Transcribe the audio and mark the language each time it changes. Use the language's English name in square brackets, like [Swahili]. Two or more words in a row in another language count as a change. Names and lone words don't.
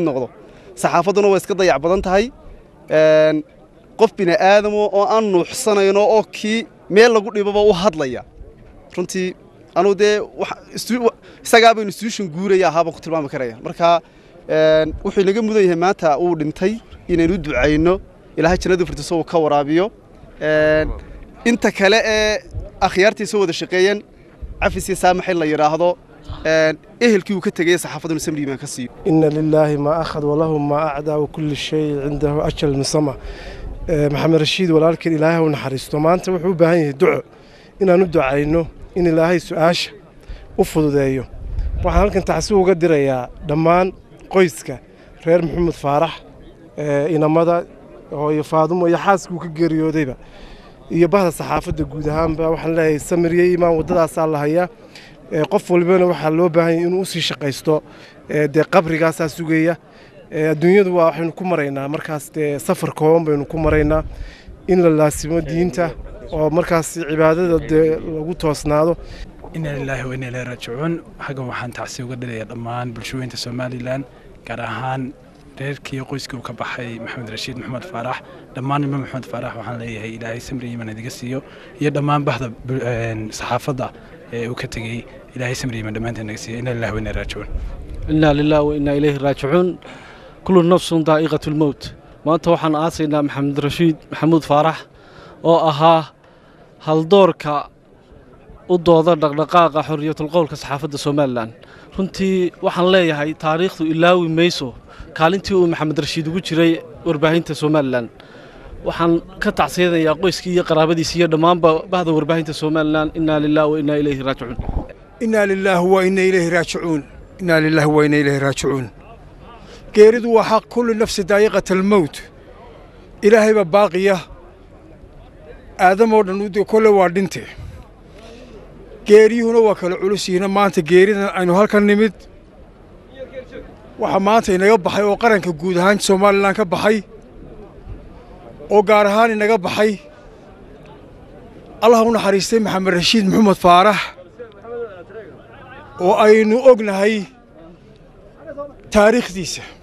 [Somali] noqdo saxaafadduna way iska dayac badan tahay qof bini'aadam oo aan nuuxsanayno oo kii meel lagu dhibaba u hadlaya runtii anu dee isagaaba institution guuraya ahaabaan ku tilmaami karaya marka wuxuu inaga mudan yahay maanta uu dhintay inaynu u ducayno ilaahay jannada firdaws uu ka waraabiyo inta kale ee akhyaartiisa wada shaqeeyeen cafis iyo saamax in la yiraahdo ehelkii uu ka tagay saxaafaduna samri iimaan ka siiyo [Arabic] إن لله ما أخذ وله ما أعطى وكل شيء عنده أجل مسمى [Somali] maxamed rashiid walaalkeen ilaahay uu naxariisto maanta wuxuu u baahan yahay duco inaan u ducayno in ilaahay su'aasha u fududeeyo waxaan halkan tacsi uga dirayaa dhammaan qoyska reer maxamed faarax inamada oo Faadumo iyo xaaskuu ka geeriyoodayba iyo bahda saxaafadda guud ahaanba waxaan leeyahay samiriye iimaan wadadaas la hayaa qof walbana waxaa loo baahan yahay inuu usii shaqaysto dee qabrigaasaa sugaya adduunyadu waa waxaynu ku maraynaa markaas dee safar kooban baynu ku maraynaa in la laasimo diinta oo markaas cibaadada dee lagu toosnaado. [Arabic] إنا لله وإنا إليه راجعون. [Somali] xaggan waxaan tacsi uga dhalayaa dhammaan bulshooyinka Somaliland gaar ahaan reerkii qoyskii uu ka baxay Maxamed Rashiid Maxamed Faarax. dhammaan ilmo Maxamed Faarax waxaan leeyahay ilaahay samri iimaan idiga siiyo iyo dhammaan bahda saxaafadda uu ka tagay ilaahay samri iimaan dhammaanteen naga siiyo. [Arabic] إنا لله وإنا إليه راجعون. إنا لله وإنا إليه راجعون. كل نفس ذائقة الموت. [Somali] maanta waxaan aasaynaa Maxamed Rashiid Maxamed Faarax oo ahaa haldoorka u dooda dhaqdhaqaaqa xorriyatul qowlka saxaafadda Somaliland. runtii waxaan leeyahay taariikhdu ilaawi mayso kaalintii uu Maxamed Rashiid ugu jiray warbaahinta Somaliland. waxaan ka tacsiyadayaa qoyskii iyo qaraabadiisa iyo dhammaan bahda warbaahinta Somaliland. [Arabic] إنا لله وإنا إليه راجعون. إنا لله وإنا إليه راجعون. إنا لله وإنا إليه راجعون. [Somali] geeridu waa xaq [Arabic] كل نفس ذائقة الموت. [Somali] ilaahay baa baaqiya aadam oo dhan u kole waa dhinte geeriyuhuna waa kala culus yihiin. maanta geeridan aynu halkan nimid waxa maanta inaga baxay oo qaranka guud ahaan Somaliland ka baxay oo gaar ahaan inaga baxay Allah u naxariistay Maxamed Rashiid Maxamed Faarax oo aynu ognahay taariikhdiisa.